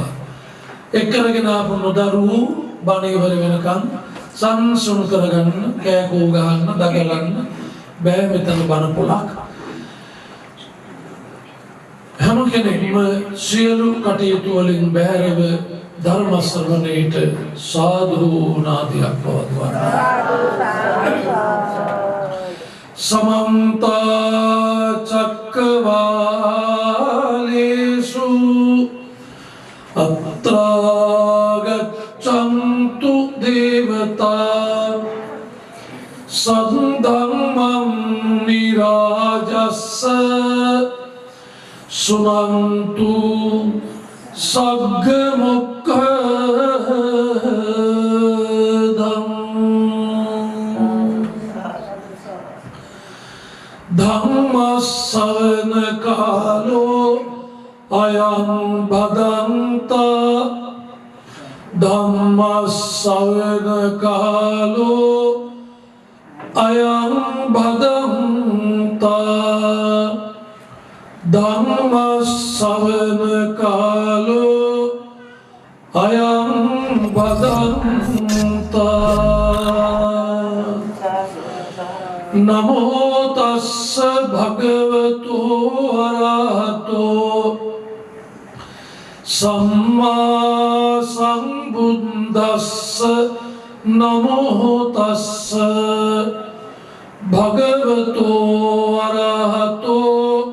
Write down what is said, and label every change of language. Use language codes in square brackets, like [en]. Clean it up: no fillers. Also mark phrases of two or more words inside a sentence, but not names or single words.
[si] එක්කරගෙන ආපු නොදරුවෝ බණ ඉවර වෙනකන් සංසුන් කරගන්න, කෑකෝ ගහන්න, දගලන්න බෑ. මෙතන බණ පොලක්. හැම කෙනෙක්ම සියලු කටයුතු වලින් බැහැරව ධර්ම ශ්‍රවණයට සාදු නාදයක් පවත්වන්න. [pi] समन्त चक्रवालेषु अत्र गच्छन्तु देवता सद्धम्मं निराजस्स सुनन्तु सग्गमुक्खदम् ධම්මස්සවන කාලෝ අයං භදන්තා ධම්මස්සවන කාලෝ අයං භදන්තා ධම්මස්සවන කාලෝ අයං භදන්තා නමෝ තස්ස භගවතු අරහතෝ සම්මා සම්බුද්දස්ස නමෝ තස්ස භගවතු අරහතෝ